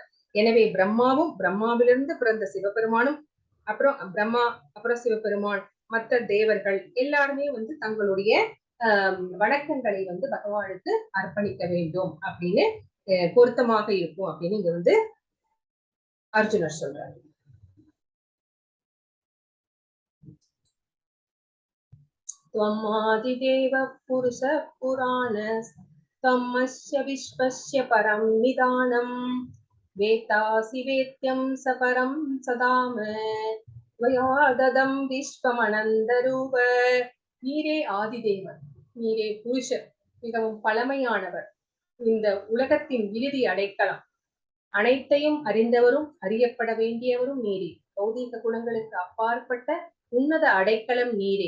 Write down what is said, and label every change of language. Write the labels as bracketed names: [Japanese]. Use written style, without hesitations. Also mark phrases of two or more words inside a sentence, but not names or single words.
[Tamil] எனவே பிரம்மாவும் பிரம்மாவிலிருந்து பிறந்த சிவபெருமானும் அப்புறம் பிரம்மா அப்புறம் சிவபெருமான் மற்ற தேவர்கள் எல்லாருமே வந்து தங்களுடைய வணக்கங்களை வந்து பகவானுக்கு அர்ப்பணிக்க வேண்டும் அப்படின்னு பொருத்தமாக இருக்கும் அப்படின்னு இங்க வந்து அர்ஜுனர் சொல்றாரு. [Sanskrit] त्वमादिदेव पुरुष पुराण त्वमस्य विश्वस्य परं निदानं वेत्तासि वेद्यं सपरं सदाम त्वया ददं विश्वमनन्दरूप. [Tamil] நீரே ஆதிதேவர், நீரே புருஷர், மிகவும் பழமையானவர், இந்த உலகத்தின் இறுதி அடைக்கலம், அனைத்தையும் அறிந்தவரும் அறியப்பட வேண்டியவரும் நீரே. பௌதீக குணங்களுக்கு அப்பாற்பட்ட உன்னத அடைக்கலம் நீரே.